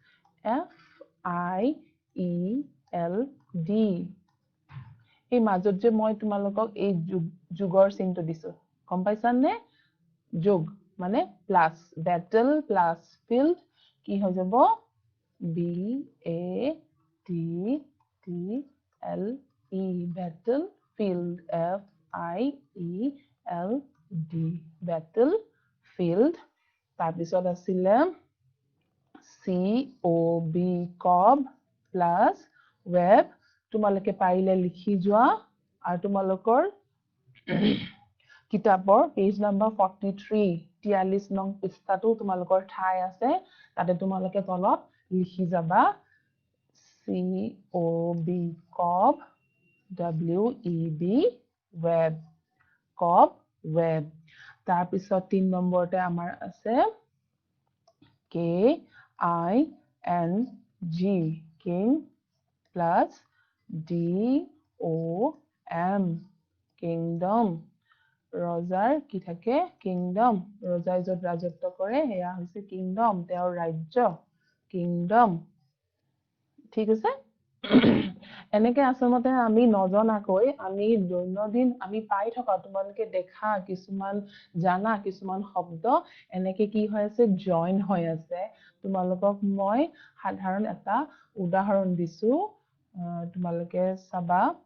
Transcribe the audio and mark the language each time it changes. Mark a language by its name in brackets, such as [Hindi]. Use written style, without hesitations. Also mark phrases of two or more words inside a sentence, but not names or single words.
[Assamese] FIELD এই মাজত যে মই তোমালোকক এই যুগৰ চিনটো দিছো গম পাইছানে যোগ মানে প্লাস [English] battle plus field [Assamese] কি হৈ যাব [English] B A T T L E battle field FIELD battle field [Assamese] তাৰ পিছত আছিল [English] COB cob plus web [Assamese] তোমালোকে পাৰিলে লিখি যোৱা আৰু তোমালোকৰ কিতাপৰ পেজ নম্বৰ 43 43 নং পৃষ্ঠাটো তোমালোকৰ ঠাই আছে তাতে তোমালোকে তলত লিখি যাবা [English] COB cob WEB web cob web [Assamese] তাৰ পিছত 3 নম্বৰতে আমাৰ আছে [English] KING king plus DOM kingdom [Assamese] ৰজাৰ কি থাকে কিংডম ৰজাই যত ৰাজত্ব কৰে এয়া হৈছে কিংডম তেওঁৰ ৰাজ্য কিংডম ঠিক আছে এনেকে আসমতে আমি নজনাকৈ আমি দৈনন্দিন আমি পাই থকা তোমালোকে দেখা কিছুমান জানা কিছুমান শব্দ এনেকে কি হৈ আছে জয়েন হৈ আছে তোমালোকক মই সাধাৰণ এটা উদাহৰণ দিছো তোমালোকে চাবা